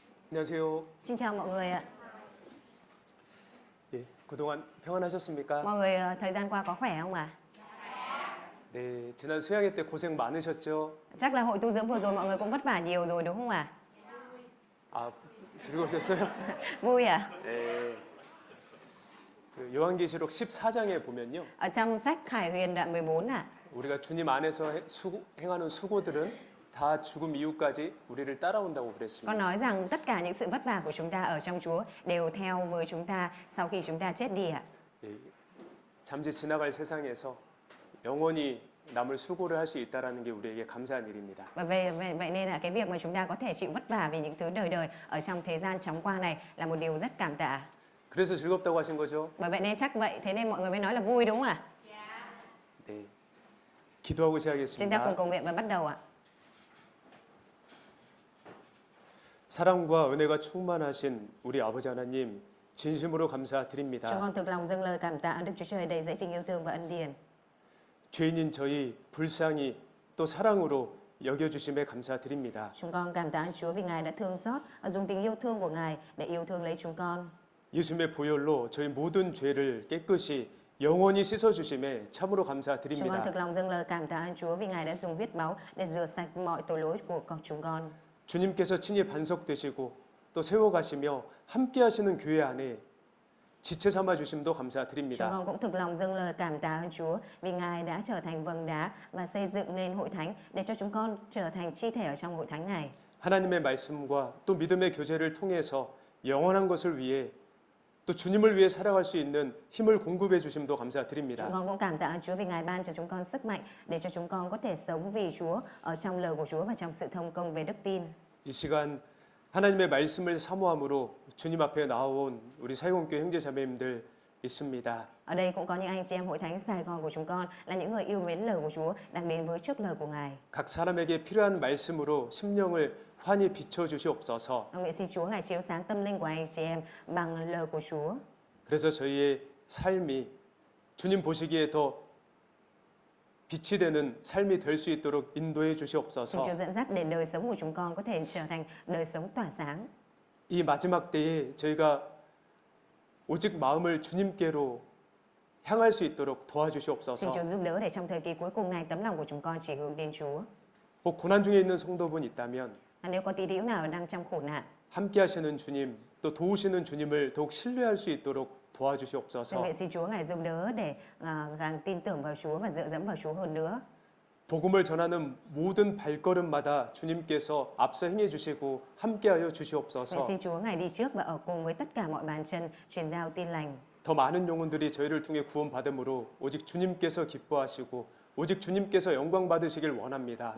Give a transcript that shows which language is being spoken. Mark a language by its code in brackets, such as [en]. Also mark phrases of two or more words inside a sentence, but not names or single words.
[ko] 안녕하세요. [vi] Xin chào mọi người ạ. [ko] 예, 그동안 평안하셨습니까? [vi] Mọi người thời gian qua có khỏe không ạ? [ko] 네, 지난 수양회 때 고생 많으셨죠? [vi] Chắc là hội tu dưỡng vừa rồi mọi người cũng vất vả nhiều rồi đúng không ạ? [ko] 아, 즐거우셨어요? [vi] Vui à? [ko] 네. 그 요한계시록 14장에 보면요. [vi] Ở trong sách Khải Huyền đoạn 14 ạ. [ko] 우리가 주님 안에서 행하는 수고들은 다 죽음 이후까지 우리를 따라온다고 [vi] Có [ko] 그랬습니다. [vi] nói rằng tất cả những sự vất vả của chúng ta ở trong Chúa đều theo với chúng ta sau khi chúng ta chết đi ạ. [ko] 예, 잠시 지나갈 세상에서 영원히 남을 수고를 할 수 있다라는 게 우리에게 감사한 일입니다. [vi] Và vậy nên là cái việc mà chúng ta có thể chịu vất vả vì những thứ đời đời ở trong thế gian chóng qua này là một điều rất cảm tạ. [ko] 그래서 즐겁다고 하신 거죠? [vi] Bởi vậy nên chắc vậy, thế nên mọi người mới nói là vui đúng không ạ? [ko] 네. 기도하고 [vi] Chúng ta cùng [ko] 시작하겠습니다. [vi] cầu nguyện và bắt đầu ạ. [ko] 사랑과 은혜가 충만하신 우리 아버지 하나님 진심으로 [vi] Chúng [ko] 감사드립니다. [vi] con thực lòng dâng lời cảm tạ Đức Chúa Trời đầy dẫy tình yêu thương và ân điển. [ko] 죄인인 저희 불쌍히 또 사랑으로 여겨주심에 감사드립니다. [vi] Chúng con cảm tạ Chúa vì Ngài đã thương xót và dùng tình yêu thương của Ngài để yêu thương lấy chúng con. [ko] 예수님의 보혈로 저희 모든 죄를 깨끗이 영원히 씻어주심에 참으로 [vi] Chúng con [ko] 감사드립니다. [vi] thực lòng dâng lời cảm tạ Chúa vì Ngài đã dùng huyết máu để rửa sạch mọi tội lỗi của chúng con. [ko] 주님께서 친히 반석되시고 또 세워가시며 함께하시는 교회 안에 지체 삼아 주심도 [vi] Chúng [ko] 감사드립니다. [vi] con cũng thực lòng dâng lời cảm tạ Chúa vì Ngài đã trở thành vầng đá và xây dựng nên hội thánh để cho chúng con trở thành chi thể ở trong hội thánh này. [ko] 하나님의 말씀과 또 믿음의 교제를 통해서 영원한 것을 위해 또 주님을 위해 살아갈 수 있는 힘을 공급해 주심도 감사드립니다. [vi] Chúng con cũng cảm tạ Chúa vì Ngài ban cho chúng con sức mạnh để cho chúng con có thể sống vì Chúa ở trong lời của Chúa và trong sự thông công về đức tin. [ko] 이 시간 하나님의 말씀을 사모함으로 주님 앞에 나온 우리 사역원교회 형제자매님들 있습니다. [vi] Ở đây cũng có những anh chị em hội thánh Sài Gòn của chúng con là những người yêu mến lời của Chúa đang đến với trước lời của Ngài. [ko] 각 사람에게 필요한 말씀으로 심령을 환히 비춰 주시옵소서. [vi] Nguyện xin Chúa Ngài chiếu sáng tâm linh của anh chị em bằng lời của Chúa. [ko] 그래서 저희의 삶이 주님 보시기에 더 빛이 되는 삶이 될 수 있도록 인도해 [vi] Xin [ko] 주시옵소서. [vi] Chúa dẫn dắt để đời sống của chúng con có thể trở thành đời sống tỏa sáng. [ko] 이 마지막 때에 저희가 오직 마음을 주님께로 향할 수 있도록 [vi] Xin [ko] 도와주시옵소서. [vi] Chúa giúp đỡ để trong thời kỳ cuối cùng này tấm lòng của chúng con chỉ hướng đến Chúa. [ko] 혹 고난 중에 있는 성도분 있다면 [vi] Nếu có tí hữu nào đang trong khổ nạn, [ko] 함께 하시는 주님 또 도우시는 주님을 더욱 신뢰할 수 있도록 도와주시옵소서. [vi] nguyện xin Chúa Ngài giúp đỡ để càng tin tưởng vào Chúa và dựa dẫm vào Chúa hơn nữa. [ko] 복음을 전하는 모든 발걸음마다 주님께서 앞서 행해 주시고 함께하여 [vi] Nguyện [ko] 주시옵소서. [vi] xin Chúa Ngài đi trước và ở cùng với tất cả mọi bàn chân truyền giao tin lành. [ko] 더 많은 영혼들이 저희를 통해 구원받음으로 오직 주님께서 기뻐하시고 오직 주님께서 영광 받으시길 원합니다.